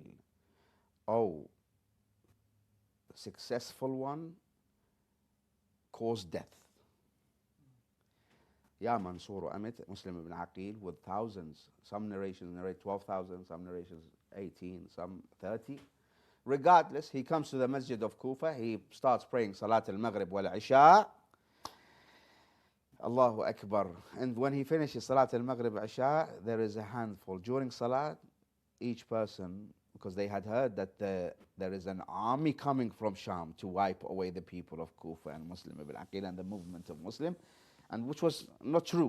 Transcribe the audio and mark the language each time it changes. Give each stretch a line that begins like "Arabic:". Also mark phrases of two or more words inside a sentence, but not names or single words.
English: Oh, the successful one caused death.
Arabic: يا منصور أمت، مسلم بن عقيل,
English: with thousands. Some narrations narrate 12,000, some narrations 18, some 30. Regardless, he comes to the Masjid of Kufa. He starts praying
Arabic: صلاة المغرب والعشاء. الله أكبر.
English: And when he finishes
Arabic: صلاة المغرب عشاء,
English: there is a handful. During Salat, each person, because they had heard that there is an army coming from Sham to wipe away the people of Kufa and Muslim ibn Aqil and the movement of Muslim, and which was not true.